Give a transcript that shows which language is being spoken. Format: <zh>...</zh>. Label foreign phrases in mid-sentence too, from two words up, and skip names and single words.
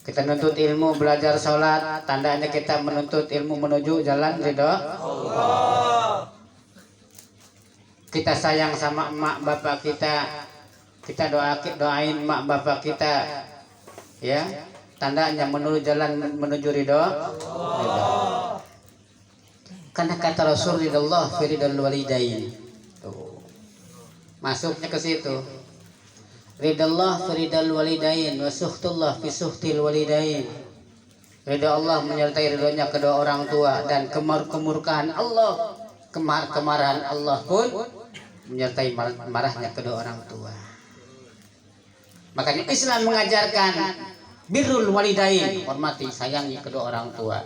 <id>Kita menuntut ilmu, belajar sholat, tandanya kita menuntut ilmu menuju jalan ridho Allah. Kita sayang sama emak bapak kita doain emak bapak kita, ya, tandanya menuju jalan menuju ridho Allah. Karena kata Rasul</id> <ar>رضا الله في رضا الوالدين.</ar> <id>Tuh. Masuknya ke situ.</id> <ar>رضا الله في رضا الوالدين وسخط الله في سخط الوالدين.</ar> <id>Ridha Allah menyertai ridhonya kedua orang tua, dan kemurkaan Allah, kemarahan Allah pun menyertai marahnya kedua orang tua. Makanya Islam mengajarkan</id> <ar>بر الوالدين,</ar> <id>hormati, sayangi kedua orang tua.</id>